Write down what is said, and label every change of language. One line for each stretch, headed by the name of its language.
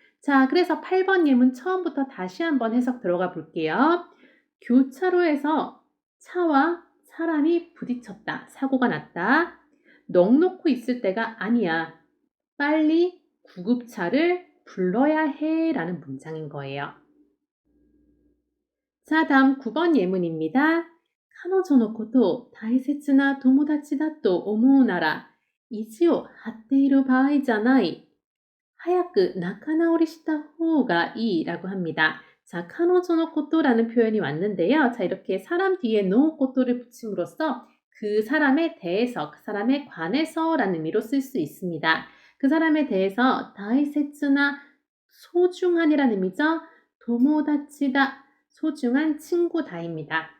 Korean: 자, 그래서 8번 예문 처음부터 다시 한번 해석 들어가 볼게요. 교차로에서 차와 사람이 부딪혔다, 사고가 났다. 넋놓고 있을 때가 아니야. 빨리 구급차를 불러야 해 라는 문장인 거예요. 자, 다음 9번 예문입니다.
Japanese: 彼女のことを大切な友達だと思うなら意地を張っている場合じゃない. 早く仲直りした方がいい
Korean: 라고 합니다. 자, 彼女のこと라는 표현이 왔는데요. 자, 이렇게 사람 뒤에 노 것도를 붙임으로써 그 사람에 대해서, 그 사람에 관해서 라는 의미로 쓸 수 있습니다. 그 사람에 대해서 다이세츠나 소중한이라는 의미죠. 도모다치다, 소중한 친구다입니다.